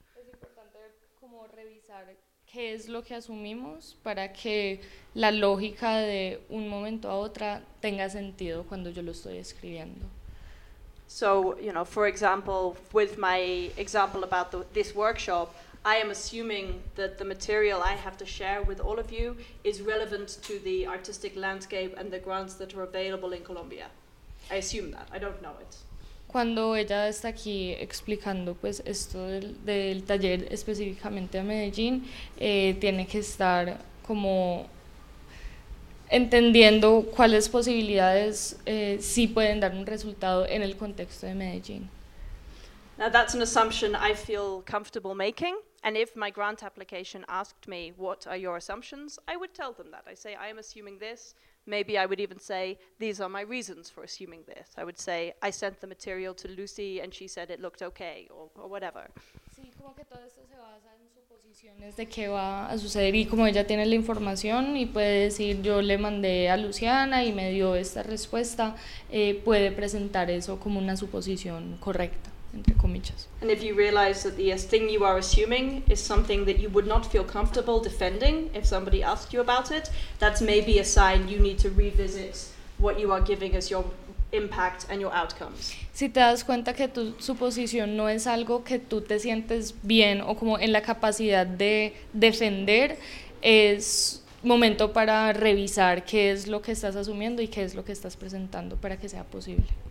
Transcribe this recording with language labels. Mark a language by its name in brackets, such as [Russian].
[Spanish] Es importante como revisar qué es lo que asumimos para que la lógica de un momento a otra tenga sentido cuando yo lo estoy escribiendo. [English] So, you know, for example, with my example about this workshop, I am assuming that the material I have to share with all of you is relevant to the artistic landscape and the grants that are available in Colombia. I assume that. I don't know it. [Spanish] Cuando ella está aquí explicando pues esto del taller específicamente a Medellín, tiene que estar como entendiendo cuáles posibilidades sí pueden dar un resultado en el contexto de Medellín. [English] Now that's an assumption I feel comfortable making, and if my grant application asked me what are your assumptions, I would tell them that. I say I am assuming this. Maybe I would even say, these are my reasons for assuming this. I would say, I sent the material to Lucy and she said it looked okay, or whatever. [Spanish] Sí, como que todo esto se basa en suposiciones de qué va a suceder y como ella tiene la información y puede decir, yo le mandé a Luciana y me dio esta respuesta, puede presentar eso como una suposición correcta, entre comillas. [English] And if you realize that the thing you are assuming is something that you would not feel comfortable defending if somebody asked you about it, that's maybe a sign you need to revisit what you are giving as your impact and your outcomes. [Spanish] Si te das cuenta que tu suposición no es algo que tú te sientes bien o como en la capacidad de defender, es momento para revisar qué es lo que estás asumiendo y qué es lo que estás presentando para que sea posible.